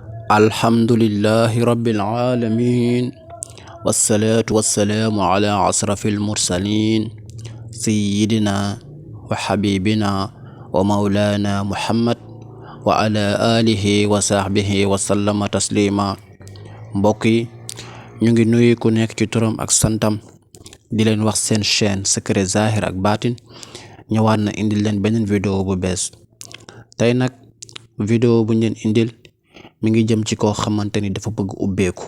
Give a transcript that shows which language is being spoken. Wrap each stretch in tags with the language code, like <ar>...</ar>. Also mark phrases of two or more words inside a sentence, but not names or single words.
<ar>الحمد لله رب العالمين والصلاة والسلام على أشرف المرسلين سيدنا وحبيبنا ومولانا محمد وعلى آله وصحبه وسلم تسليما.</ar> <wo>mbokk yi ñu ngi nuyu ku nekk ci turam ak santam di leen wax seen chaîne Secret Zahir ak Baatin ñëwaat na indil leen beneen vidéo bu bees. tey nag vidéo bu ñu leen indil mi ngi jëm ci koo xamante ni dafa bëgg ubbeeku.</wo>